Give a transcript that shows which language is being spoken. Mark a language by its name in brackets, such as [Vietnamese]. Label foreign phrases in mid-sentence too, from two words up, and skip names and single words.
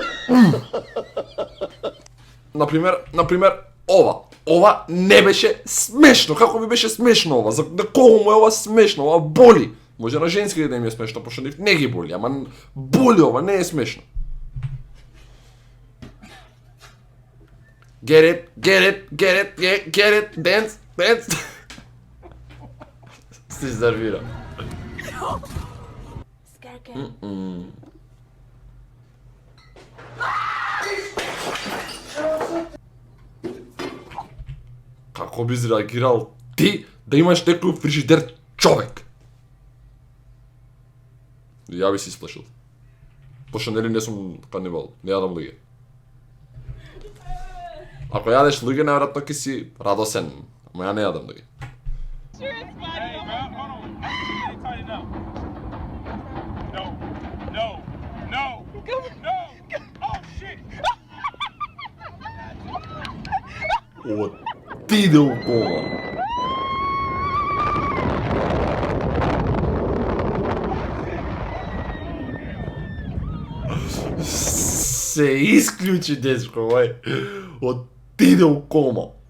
[Macedonian] Например, ова не беше смешно. Како би беше смешно ова? За кого му е ова смешно? Ова боли. Може на женски да им е смешно, пошто нив не ги боли, ама боли ова, не е смешно. [English] Get it, dance. [Macedonian] Се изnervira. Како би изреагирал ти да имаш некој фрижидер човек? Ја би си исплашил. Пошто нели не сум канибал, не јадам луѓе. Ако јадеш луѓе, најверојатно ќе си радосен, ама ја не јадам луѓе. [English] Hey, man, hold on. You need to tighten up. No. Oh, shit. [Macedonian] Отиде у кома. Се исклучи, дечко, отиде у кома.